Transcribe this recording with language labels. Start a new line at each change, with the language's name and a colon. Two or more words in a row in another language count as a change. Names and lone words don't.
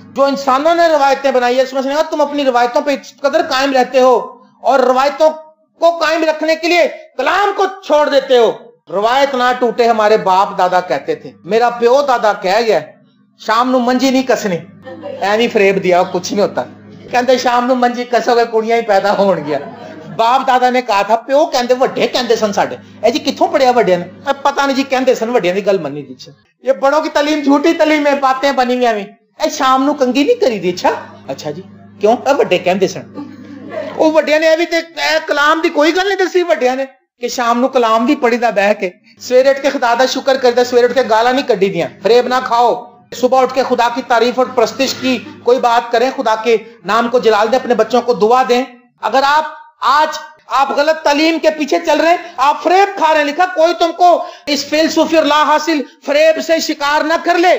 Urdu: جو انسانوں نے روایتیں بنائی ہے, اس میں سے تم اپنی روایتوں پہ اس قدر قائم رہتے ہو اور روایتوں کو قائم رکھنے کے لیے کلام کو چھوڑ دیتے ہو. روایت نہ ٹوٹے ہمارے باپ دادا کہتے تھے,
Punjabi: میرا پیو دادا کہہ گیا شام نو منجی نہیں کسنی. ایویں فریب دیا,
Urdu: کچھ نہیں ہوتا.
Punjabi: کہتے شام نو منجی کسو گے کڑیاں ہی پیدا ہون گیا.
Urdu: باپ دادا نے کہا تھا,
Punjabi: پیو کہندے وڈے کہندے سن ساڈے. اے جی کتھوں پڑھیا وڈیاں نے؟ پتہ نہیں جی کہندے سن, وڈیاں دی گل منی دی.
Urdu: یہ بڑوں کی تعلیم جھوٹی تعلیم ہے, باتیں بنی ہوئی ہیں.
Punjabi: اے شام نو کنگھی نہیں کری دی. اچھا جی کیوں؟ اے وڈے کہندے سن. وہ وڈیاں نے تے کلام دی کوئی گل نہیں دسی وڈیاں نے کہ شام نو کلام بھی پڑھی دا بہ کے, سویرے اٹھ کے خدا دا شکر کردا, سویرے اٹھ کے گالاں نہیں کڈی دیاں.
Urdu: فریب نہ کھاؤ. صبح اٹھ کے خدا کی تعریف اور پرستش کی کوئی بات کریں, خدا کے نام کو جلال دیں, اپنے بچوں کو دعا دیں. اگر آپ غلط تعلیم کے پیچھے چل رہے ہیں, آپ فریب کھا رہے ہیں. لکھا کوئی تم کو اس فلسفی اور لا حاصل فریب سے شکار نہ کر لے.